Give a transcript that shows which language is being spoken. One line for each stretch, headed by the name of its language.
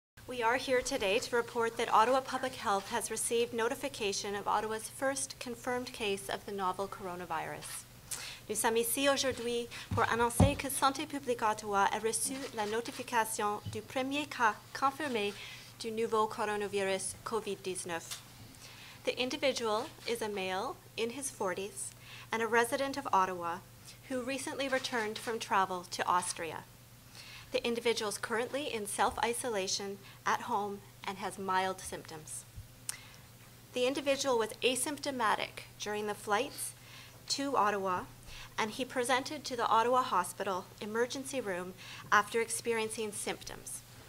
English: We are here today to report that Ottawa Public Health has received notification of Ottawa's first confirmed case of the novel coronavirus.
French: Nous sommes ici aujourd'hui pour annoncer que Santé publique Ottawa a reçu la notification du premier cas confirmé du nouveau coronavirus COVID-19.
English: The individual is a male in his 40s and a resident of Ottawa who recently returned from travel to Austria. The individual is currently in self-isolation at home and has mild symptoms. The individual was asymptomatic during the flights to Ottawa, and he presented to the Ottawa Hospital emergency room after experiencing symptoms.